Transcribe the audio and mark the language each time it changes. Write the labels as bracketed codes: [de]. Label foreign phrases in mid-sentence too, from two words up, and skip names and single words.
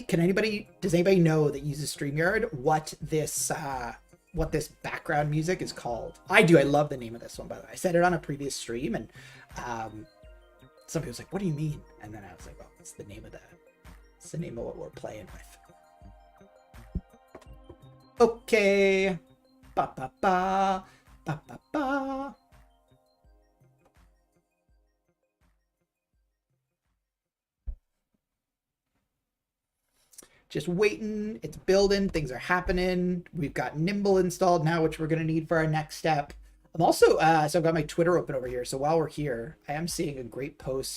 [en] Does anybody know that uses StreamYard what this background music is called? I do. I love the name of this one, by the way. I said it on a previous stream, and somebody was like, "What do you mean?" And then I was like, "Oh, it's the name of what we're playing with." Okay. Ba ba ba ba ba ba. Just waiting, it's building, things are happening. We've got Nimble installed now, which we're going to need for our next step. I'm also, so I've got my Twitter open over here. So while we're here, I am seeing a great post.